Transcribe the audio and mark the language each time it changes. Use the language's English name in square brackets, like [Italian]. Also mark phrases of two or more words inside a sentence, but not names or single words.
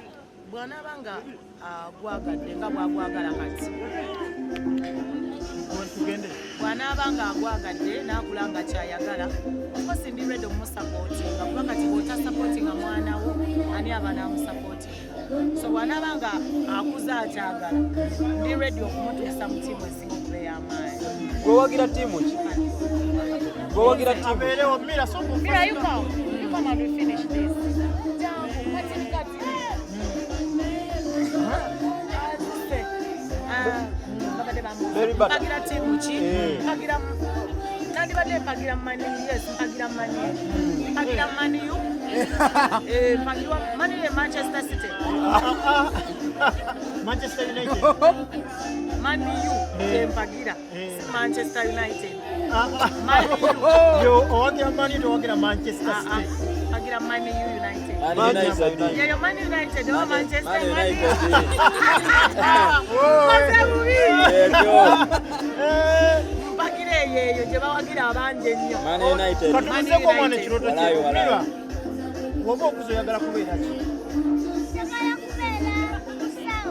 [Ganda] bw'anaaba nga agwagadde nga bw'agwagala kati bw'anaaba nga agwagadde n'akula nga kyayagala okosi ndirwedde omumusapootinga kuba kati bw'otasapootinga mwanawo ani aba n'amusapootinga so bw'anaaba nga akuza akyagala ndirwedde okumutuusa mu ttiimu esinga okuba ey'amaanyi gwewagira ttiimu ki gwewagira ttiimu [English] Mira, you come and we finish this. [Ganda] Mpagira timu ki? Mpagira nandibadde mpagira mani, yes, mpagira mani. Mpagira mani you? Mpagira mani ye Manchester City. Manchester United. Mani you, mpagira. Manchester United. Yo, owagira mani towagira Manchester City. Mpagira mani you United. United. [English] Yeah, Man United or Manchester United. [Ganda] Mpagire yeyo gye bawagira abangi ennyo. Man United. Katubuzeeko omwana ekirooto kye. Woba okuza oyagala kubeera ki? Njagala kubeera musawo.